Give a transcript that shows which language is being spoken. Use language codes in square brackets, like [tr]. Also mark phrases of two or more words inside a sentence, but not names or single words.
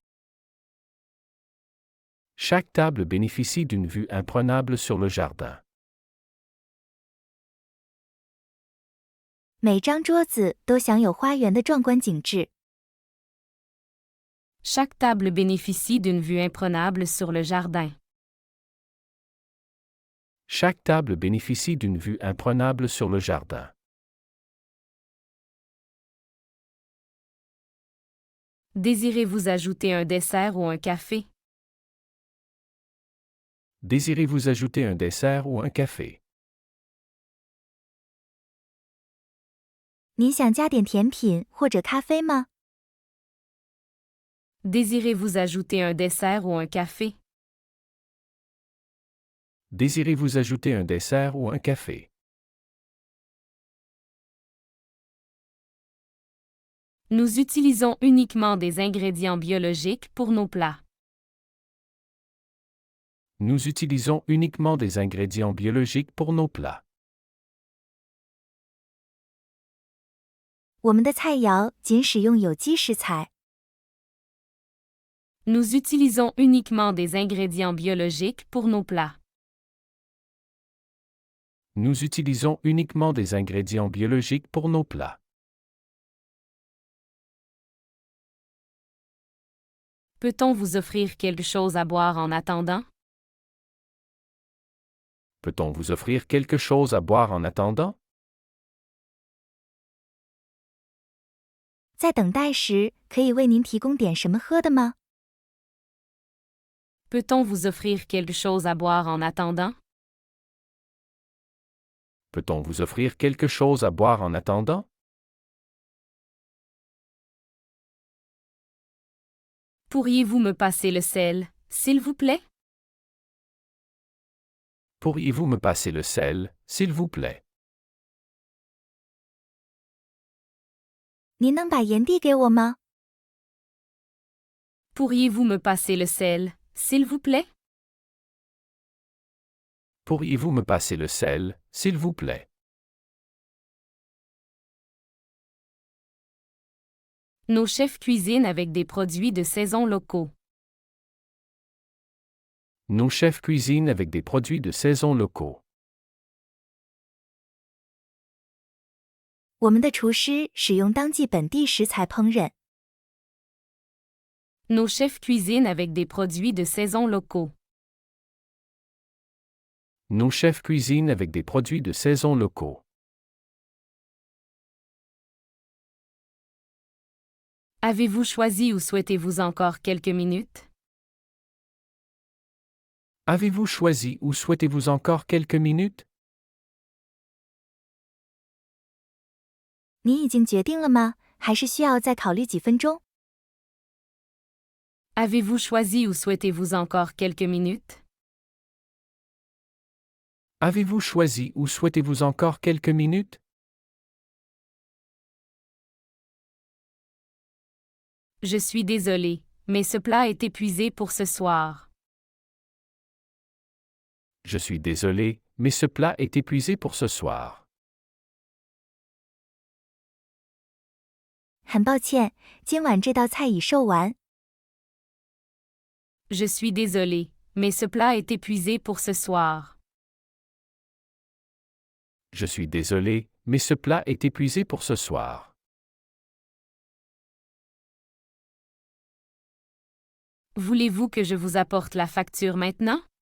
[fr] Chaque table bénéficie d'une vue imprenable sur le jardin. [zh] 每张桌子都享有花园的壮观景致。 [fr] Chaque table bénéficie d'une vue imprenable sur le jardin. Chaque table bénéficie d'une vue imprenable sur le jardin. Désirez-vous ajouter un dessert ou un café? Désirez-vous ajouter un dessert ou un café? [zh] 您想加点甜品或者咖啡吗？ [fr] Désirez-vous ajouter un dessert ou un café? Désirez-vous ajouter un dessert ou un café? Nous utilisons uniquement des ingrédients biologiques pour nos plats. Nous utilisons uniquement des ingrédients biologiques pour nos plats. [zh] 我们的菜肴仅使用有机食材。 [fr] Nous utilisons uniquement des ingrédients biologiques pour nos plats. Nous utilisons uniquement des ingrédients biologiques pour nos plats. Peut-on vous offrir quelque chose à boire en attendant? Peut-on vous offrir quelque chose à boire en attendant? [zh] 在等待时，可以为您提供点什么喝的吗？ [fr] Peut-on vous offrir quelque chose à boire en attendant? Peut-on vous offrir quelque chose à boire en attendant? Pourriez-vous me passer le sel, s'il vous plaît? Pourriez-vous me passer le sel, s'il vous plaît? [zh] 您能把盐递给我吗？ [fr] Pourriez-vous me passer le sel, s'il vous plaît? Pourriez-vous me passer le sel, s'il vous plaît? Nos chefs cuisinent avec des produits de saison locaux. Nos chefs cuisinent avec des produits de saison locaux. [zh] 我们的厨师使用当季本地食材烹饪。 [fr] Nos chefs cuisinent avec des produits de saison locaux. Nos chefs cuisinent avec des produits de saison locaux. Avez-vous choisi ou souhaitez-vous encore quelques minutes? Avez-vous choisi ou souhaitez-vous encore quelques minutes? [zh] 您已经决定了吗？还是需要再考虑几分钟？ [fr] Avez-vous choisi ou souhaitez-vous encore quelques minutes? Avez-vous choisi ou souhaitez-vous encore quelques minutes? Je suis désolé, mais ce plat est épuisé pour ce soir. Je suis désolé, mais ce plat est épuisé pour ce soir. [zh] 很抱歉，今晚这道菜已售完。 [fr] Je suis désolé, mais ce plat est épuisé pour ce soir. Je suis désolé, mais ce plat est épuisé pour ce soir. Voulez-vous que je vous apporte la facture maintenant?